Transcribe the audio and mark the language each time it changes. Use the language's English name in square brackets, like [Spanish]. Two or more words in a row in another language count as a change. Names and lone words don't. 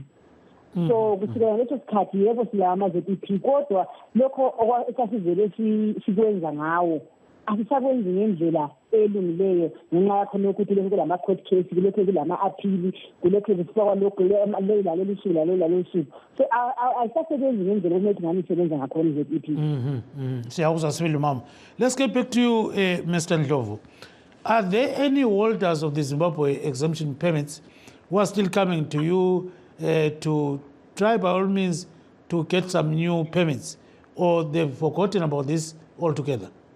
[North Ndebele] So kusukela ngaleso sikhathi yebo silawa ama-ZEP, kodwa lokho esasivele sikwenza ngawo asisakwenzi ngendlela elungileyo ngenxa yakho lokuthi lokhu [English] kulama-court case, [North Ndebele] kulokhu kulama-appeal, kulokhu kufakwa lokhu laleli suku. So ayisasebenzi ngendlela okumele ngani isebenza ngakhona i-ZEP. Siyakuzwa sibili mama. [English] Let's get back to you, Mr. Ndlovu. Are there any holders of the Zimbabwe exemption permits who are still coming to you to try by all means to get some new permits, or they've forgotten about this altogether?